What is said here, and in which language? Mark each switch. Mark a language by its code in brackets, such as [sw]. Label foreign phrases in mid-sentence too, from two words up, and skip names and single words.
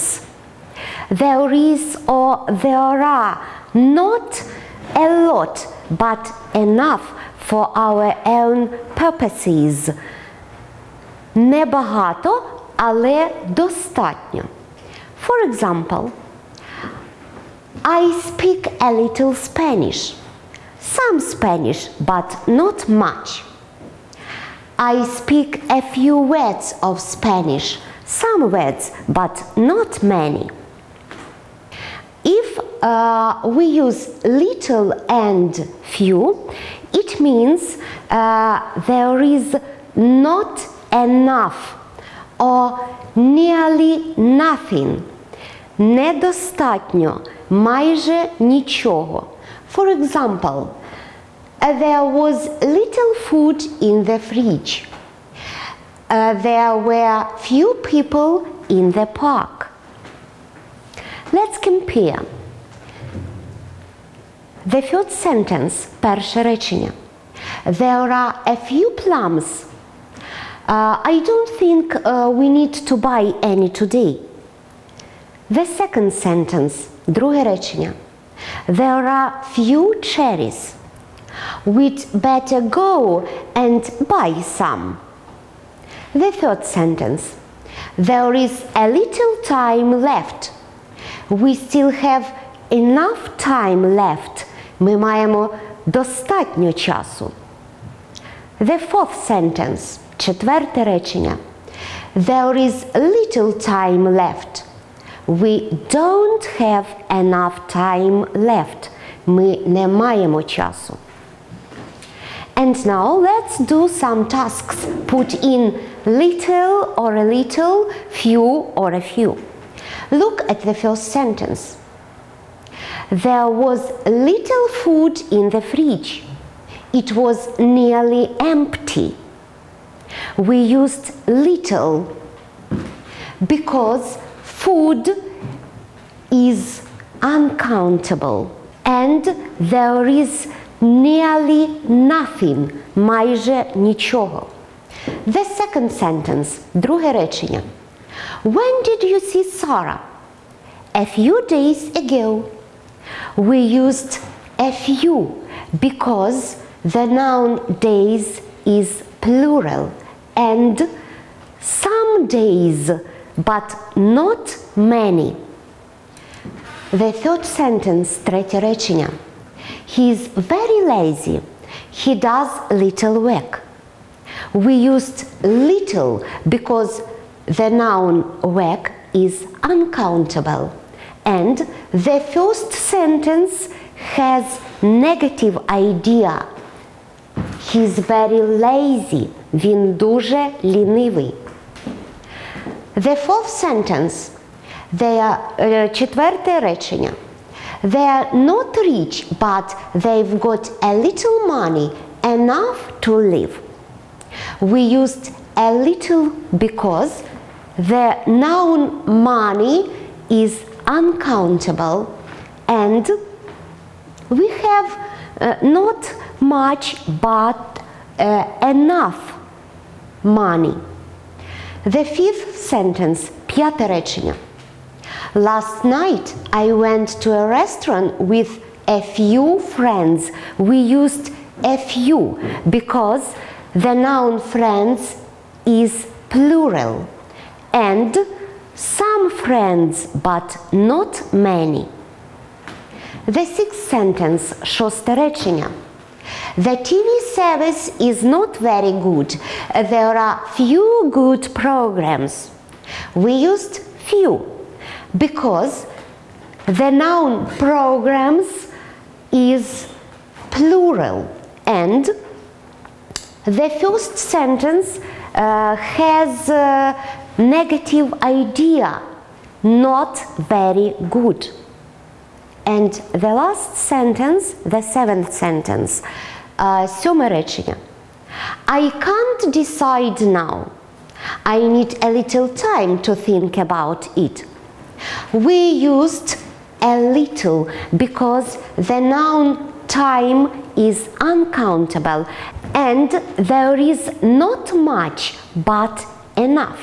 [en] There is or there are not a lot but enough for our own purposes. [uk] Небагато, але достатньо. [en] For example, I speak a little Spanish. Some Spanish, but not much. I speak a few words of Spanish. Some words, but not many. If we use little and few, it means there is not enough or nearly nothing. [uk] Недостатньо, майже нічого. [en] For example, there was little food in the fridge. There were few people in the park. Let's compare. The first sentence, [uk] перше речення. [en] There are a few plums. I don't think we need to buy any today. The second sentence, [uk] друге речення. [en] There are few cherries. We'd better go and buy some. The third sentence. There is a little time left. We still have enough time left. [uk] Ми маємо достатньо часу. [en] The fourth sentence. [uk] Четверте речення. [en] There is little time left. We don't have enough time left. [uk] Ми не маємо часу. [en] And now let's do some tasks. Put in little or a little, few or a few. Look at the first sentence. There was little food in the fridge. It was nearly empty. We used little because food is uncountable and there is nearly nothing, [uk] майже нічого. [en] The second sentence, [uk] друге речення. [en] When did you see Sarah? A few days ago. We used a few because the noun days is plural and some days, but not many. The third sentence, [uk] третє речення. [en] He is very lazy. He does little work. We used little because the noun work is uncountable. And the first sentence has negative idea. He's very lazy. [uk] Він дуже лінивий. [en] The fourth sentence, [uk] четверте речення. [en] They are not rich, but they've got a little money, enough to live. We used a little because the noun money is uncountable and we have not much but enough money. The fifth sentence, [uk] п'яте речення. [en] Last night I went to a restaurant with a few friends. We used a few because the noun friends is plural and some friends but not many. The sixth sentence, [uk] шосте речення. [en] The TV service is not very good. There are few good programs. We used few because the noun programs is plural and the first sentence has a negative idea, not very good. And the last sentence, the seventh sentence, [uk] сьоме речення. [en] I can't decide now. I need a little time to think about it. We used a little because the noun time is uncountable and there is not much but enough.